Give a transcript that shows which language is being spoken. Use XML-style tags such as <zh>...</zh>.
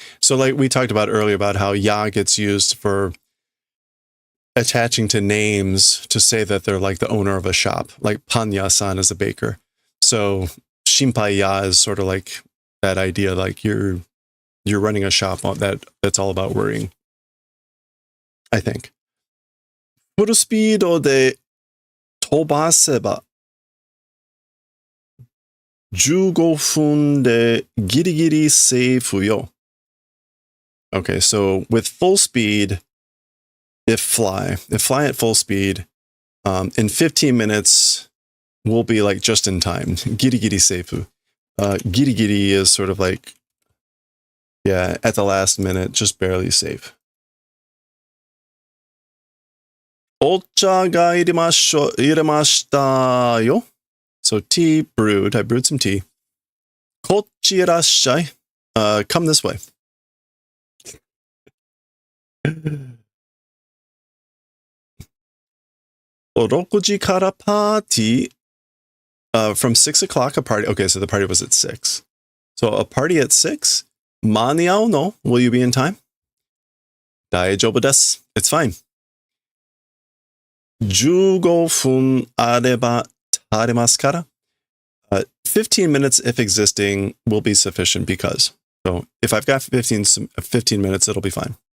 <en>So like we talked about earlier about how ya gets used for attaching to names to say that they're like the owner of a shop. Like Panya-san is a baker. So shinpai ya is sort of like that idea, like you're running a shop that's all about worrying. I think.</en> <ja>フルスピードで飛ばせば15分でギリギリセーフよ.</ja> <en>Okay, so with full speed, if fly at full speed, in 15 minutes, we'll be like just in time. Giri giri seifu. Giri giri is sort of like, yeah, at the last minute, just barely safe.</en> <ja>お茶が入れましたよ.</ja> <en>So tea brewed. I brewed some tea.</en> <ja>こっちいらっしゃい.</ja> <en>Come this way.</en> <ja>6時からパーティー.</ja> <en>From 6 o'clock, a party. Okay, so the party was at 6. So a party at 6?</en> <ja>間に合うの?</ja> <en>Will you be in time?</en> <ja>大丈夫です.</ja> <en>It's fine.</en> <ja>15分あれば足りますから.</ja> <en>15 minutes, if existing, will be sufficient because. So if I've got 15 minutes, it'll be fine.</en>